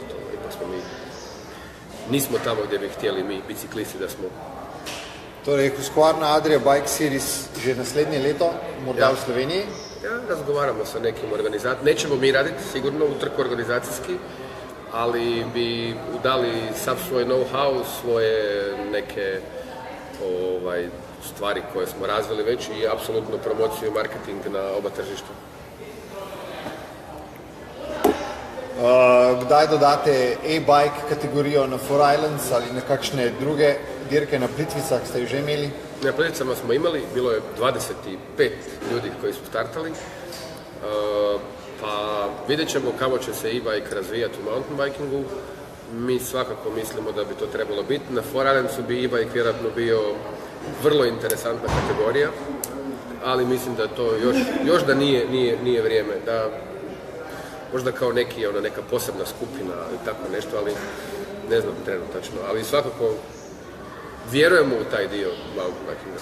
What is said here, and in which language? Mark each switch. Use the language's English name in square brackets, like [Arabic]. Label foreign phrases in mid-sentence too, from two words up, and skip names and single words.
[Croatian] Ipak smo mi, nismo tamo gdje bi htjeli mi, biciklisti, da smo. [Slovenian] Torej, Husqvarna Adria Bike Series že naslednje leto, morda v Sloveniji? [Croatian] Ja, razgovaramo sa nekim organizacijama. Nećemo mi raditi sigurno utrku organizacijski, ali bi dali sav svoj know-how, svoje neke stvari koje smo razvili već i apsolutno promociju i marketing na oba tržišta. [Slovenian] Kdaj dodate e-bike kategorijo na Four Islands ali na kakšne druge dirke na Plitvicah ste ju že imeli? [Croatian] Na Plitvicama smo imali, bilo je 25 ljudi koji su startali, pa vidjet ćemo kako će se e-bike razvijati u [English] mountain bikingu. [Croatian] Mi svakako mislimo da bi to trebalo biti. Na Four Islandsu bi e-bike vjerojatno bio vrlo interesantna kategorija, ali mislim da to još da nije vrijeme, da možda kao neka posebna skupina i tako nešto, ali ne znam trenutačno, ali svakako vjerujemo u taj dio [English] mountain bikinga.